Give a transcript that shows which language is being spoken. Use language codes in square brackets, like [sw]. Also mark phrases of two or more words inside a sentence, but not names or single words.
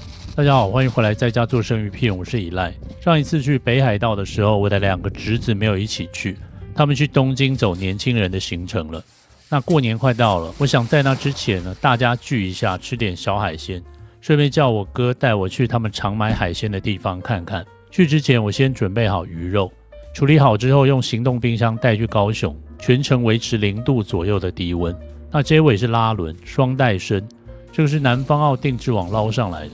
[zh] 大家好，歡迎回來在家做生魚片，我是以賴。上一次去北海道的時候，我的2個侄子沒有一起去，他們去東京走年輕人的行程了。那過年快到了，我想在那之前呢，大家聚一下，吃點小海鮮，順便叫我哥帶我去他們常買海鮮的地方看看。去之前，我先準備好魚肉，處理好之後用行動冰箱帶去高雄，全程維持0度左右的低溫。那這尾是拉輪雙帶身，這個是南方澳定置網撈上來的。